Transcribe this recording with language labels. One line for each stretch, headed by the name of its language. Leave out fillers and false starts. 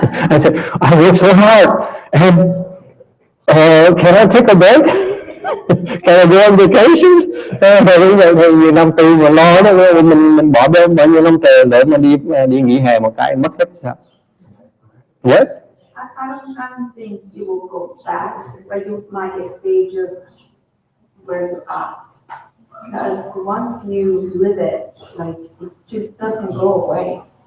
English: I said, I work so hard, and can I take a break? Can I go on vacation?
Vietnamese: Bây giờ thì nhiều năm tư mà lo đó, mình bỏ bê bao nhiêu năm trời để mà đi nghỉ hè một cái mất hết sao?
English: Yes. I don't think you will go fast, but you might get stages where you are. Because once you live it, like, it just doesn't go away.